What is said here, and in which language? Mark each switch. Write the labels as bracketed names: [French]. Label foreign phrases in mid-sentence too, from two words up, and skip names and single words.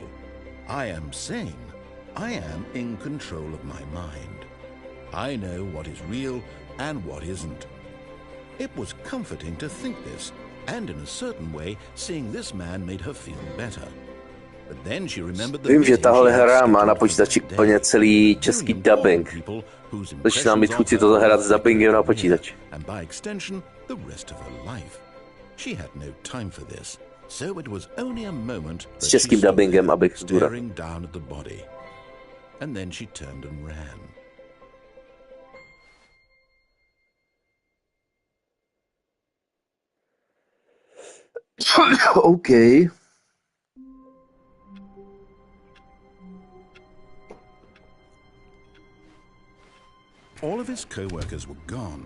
[English] I am sane. I am in control of my mind. I know what is real and what isn't. It was comforting to think this, and in a certain way, seeing this man made her feel better. But then she remembered the [Czech] Vím, že tahle hra má na počítači úplně celý český dubbing. Začíná mít chuť si to zahrát s dubbingem na počítači. [English] And by extension, the rest of her life. She had no time for this, so it was only a moment that [Czech] S českým dubbingem, abych zdůraznil. [English] staring down at the body. And then she turned and ran. OK. All of his co-workers were gone.